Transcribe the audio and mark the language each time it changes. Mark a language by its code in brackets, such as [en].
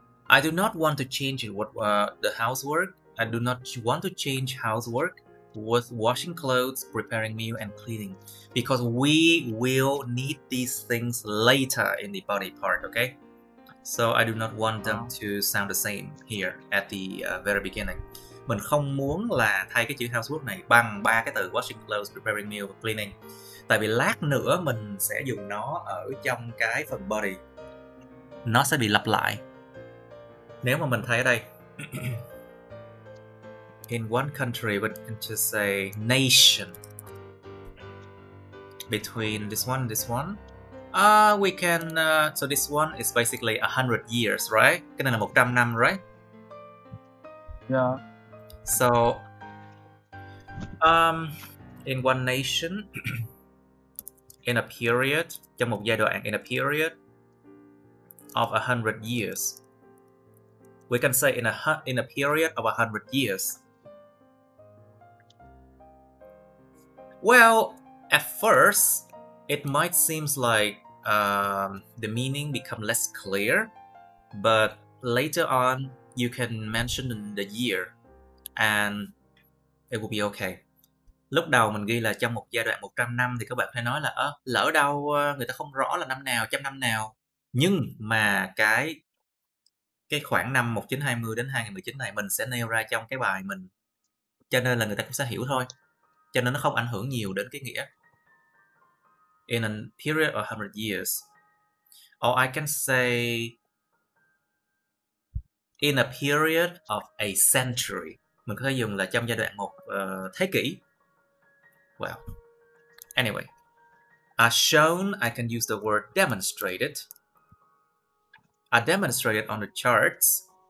[en] I do not want to change the housework. I do not want to change housework with washing clothes, preparing meal, and cleaning, because we will need these things later in the body part, okay? So I do not want them to sound the same here at the very beginning. [vi] Mình không muốn là thay cái chữ housework này bằng ba cái từ washing clothes, preparing meal và cleaning. Tại vì lát nữa mình sẽ dùng nó ở trong cái phần body. Nó sẽ bị lặp lại. Nếu mà mình thấy ở đây [en] in one country, we can just say nation. Between this one and this one, we can so this one is basically 100 years, right? [vi] Cái này là 100 năm, right? [en] Yeah. So in one nation, in a period, [vi] trong một giai đoạn, [en] in a period of 100 years. We can say in a period of 100 years. Well, at first, it might seem like the meaning become less clear, but later on, you can mention the year, and it will be okay. [vi] Lúc đầu mình ghi là trong một giai đoạn 100 năm thì các bạn phải nói là lỡ đâu người ta không rõ là năm nào, trăm năm nào. Nhưng mà cái khoảng năm 1920 đến 2019 này mình sẽ nêu ra trong cái bài mình, cho nên là người ta cũng sẽ hiểu thôi. Cho nên nó không ảnh hưởng nhiều đến cái nghĩa. [en] In a period of 100 years. Or I can say in a period of a century. [vi] Mình có thể dùng là trong giai đoạn một thế kỷ. [en] Well, anyway. As shown, I can use the word demonstrated. I demonstrated on the charts.